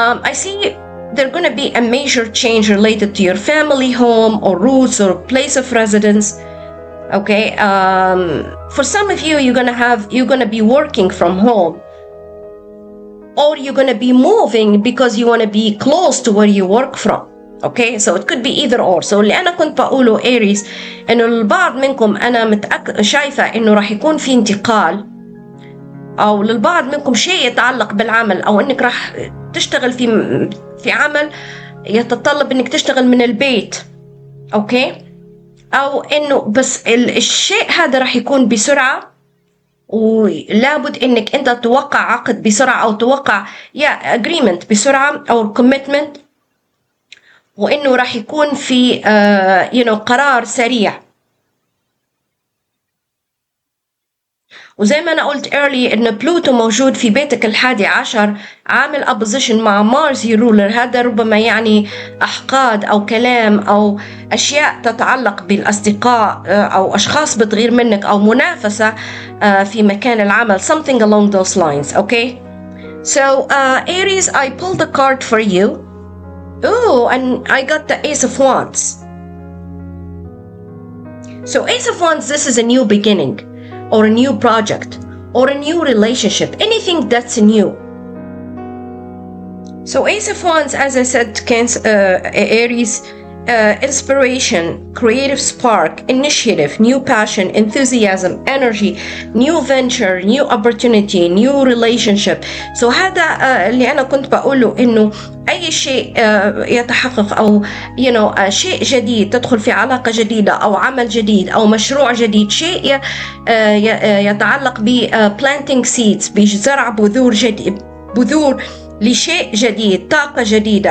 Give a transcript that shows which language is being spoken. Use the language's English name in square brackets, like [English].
[English] I see there's going to be a major change related to your family home or roots or place of residence. Okay, for some of you, you're gonna be working from home, or you're gonna be moving because you want to be close to where you work from. Okay, so it could be either or. [Arabic] So اللي أنا كنت بقوله Aries إنه البعض منكم أنا شايفة إنه راح يكون في انتقال، أو للبعض منكم شيء يتعلق بالعمل، أو إنك راح تشتغل في عمل يتطلب إنك تشتغل من البيت. أوكي، أو إنه بس الشيء هذا راح يكون بسرعة، ولابد إنك أنت توقع عقد بسرعة أو توقع agreement بسرعة أو commitment، وإنه راح يكون في قرار سريع. وزي ما أنا قلت early إن بلوتو موجود في بيتك الحادي عشر، عامل opposition مع مارس يرولر. هذا ربما يعني أحقاد أو كلام أو أشياء تتعلق بالأصدقاء أو أشخاص بتغير منك أو منافسة في مكان العمل, [English] something along those lines. Okay, so Aries, I pulled a card for you. Oh, and I got the Ace of Wands. So Ace of Wands, this is a new beginning, or a new project, or a new relationship, anything that's new. So Ace of Wands, as I said, Aries, inspiration, creative spark, initiative, new passion, enthusiasm, energy, new venture, new opportunity, new relationship. [Arabic] So هذا اللي أنا كنت بقوله إنه أي شيء يتحقق أو شيء جديد، تدخل في علاقة جديدة أو عمل جديد أو مشروع جديد، شيء يتعلق ب [English] planting seeds، [Arabic] بزرع بذور لشيء جديد، طاقة جديدة.